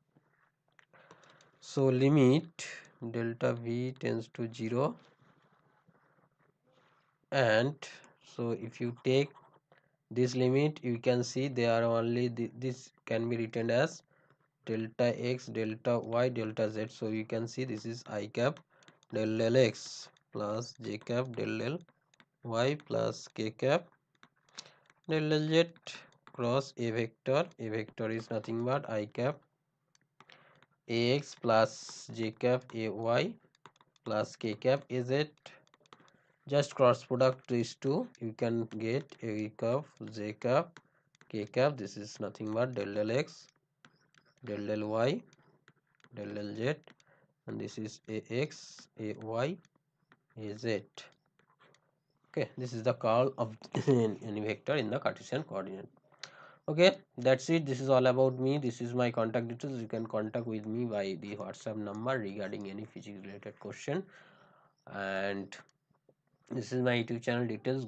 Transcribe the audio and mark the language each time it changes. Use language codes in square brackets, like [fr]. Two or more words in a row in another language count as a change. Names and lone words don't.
[en] So limit delta v tends to 0, and so if you take this limit, you can see they are only this can be written as delta x delta y delta z. So you can see this is I cap del del x plus j cap del del y plus k cap del del z cross a vector. A vector is nothing but I cap ax plus j cap ay plus k cap az. Just cross product these two, you can get a cap j cap k cap. This is nothing but del del x del del y del del z, and this is ax ay az. Okay, this is the curl of any vector in the Cartesian coordinate. Okay, that's it. This is all about me. This is my contact details. You can contact with me by the WhatsApp number regarding any physics related question, and this is my YouTube channel details.